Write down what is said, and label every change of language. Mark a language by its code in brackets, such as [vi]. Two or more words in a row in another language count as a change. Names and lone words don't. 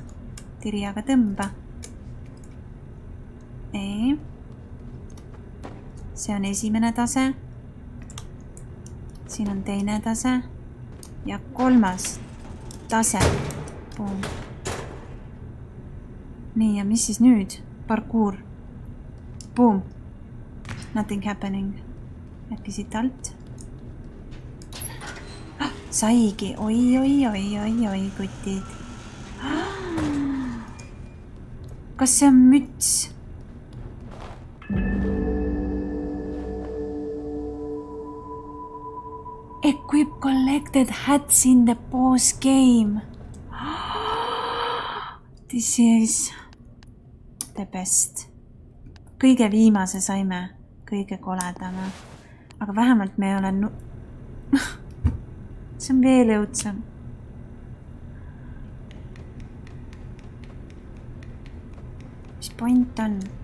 [et] Tiriaga tõmba. See on esimene tase. Siin on teine tase. Ja 3. tase. Boom. Nii, ja mis siis nüüd? Parkour. [en] Boom. Nothing happening. [et] Äkki siit alt. Saigi. Oi, kutid. Kas see on müts? [en] Equip collected hats in the boss game. This is the best. [et] Kõige viimase saime, kõige koledama. Aga vähemalt me ei ole see on veel õudsem. Mis point on?